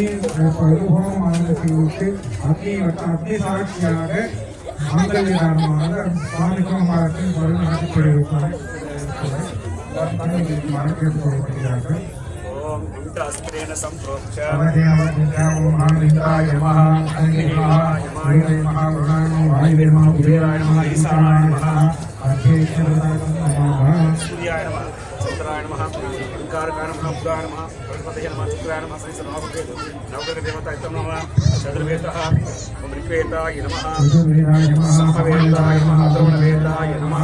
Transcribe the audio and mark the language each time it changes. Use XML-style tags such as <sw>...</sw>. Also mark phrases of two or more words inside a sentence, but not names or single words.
<ta>ஹோமமானது செய்வித்து அக்னி சாட்சியாக மாங்கல்யதானமாக சுவாமி சோமவாரத்தின் பொருள் நடத்தப்படுகிறார்கள். கேட்டுக்கொள்ளப்படுகிறார்கள்.</ta> <sa>चंद्राय नमः ओंकारकाय नमः बुधाय नमः बृहस्पतये नमः शुक्राय नमः शनि नवग्रह देवताय नमः चतुर्वेदः ओम ऋग्वेदाय नमः सामवेदाय नमः अथर्ववेदाय नमः</sa>